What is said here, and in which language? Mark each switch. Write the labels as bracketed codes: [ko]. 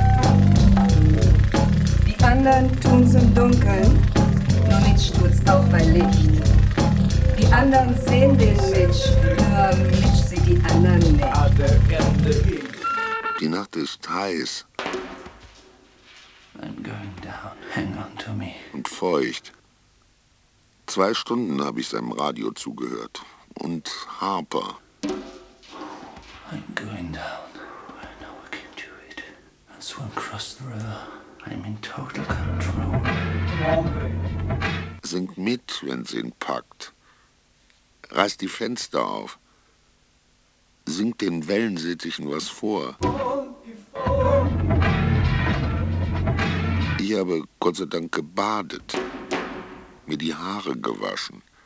[de] Die anderen tun's im Dunkeln, nur Mitch tut's auch bei Licht. Die anderen sehen den Mitch, nur Mitch sieht die anderen nicht. Die Nacht ist heiß. [en] I'm going down, hang on to me. [de] Und feucht. Zwei Stunden habe ich seinem Radio zugehört. Und Harper. [en] I'm going down, I know I can do it. I swim across the river, I'm in total control. [de] Singt mit, wenn sie ihn packt. Reißt die Fenster auf. Singt den Wellensittichen was vor. Ich habe Gott sei Dank gebadet. Mir die Haare gewaschen.